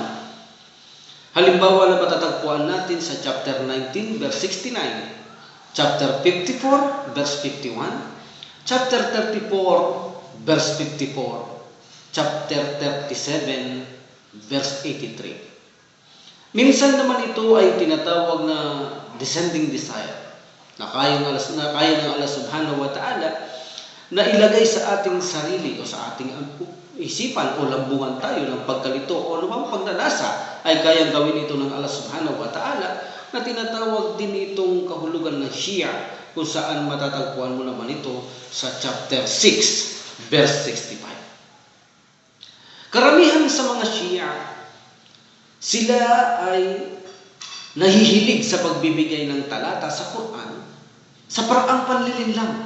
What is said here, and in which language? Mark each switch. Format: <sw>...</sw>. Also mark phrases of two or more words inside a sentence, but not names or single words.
<tl>Halimbawa na matatagpuan natin sa chapter 19, verse 69, chapter 54, verse 51, chapter 34, verse 54, chapter 37, verse 83. Minsan naman ito ay tinatawag na</tl> <en>descending desire,</en> <tl>na kaya ng Allah</tl> <ar>سبحانه وتعالى</ar> <tl>na ilagay sa ating sarili o sa ating isipan o lambungan tayo ng pagkalito o anumang pagnanasa ay kayang gawin ito ng Allah</tl> <ar>سبحانه وتعالى,</ar> <tl>na tinatawag din itong kahulugan ng Shia, kung saan matatagpuan mo naman ito sa chapter 6 verse 65. Karamihan sa mga Shia, sila ay nahihilig sa pagbibigay ng talata sa Quran sa paraang panlilinlang.</tl>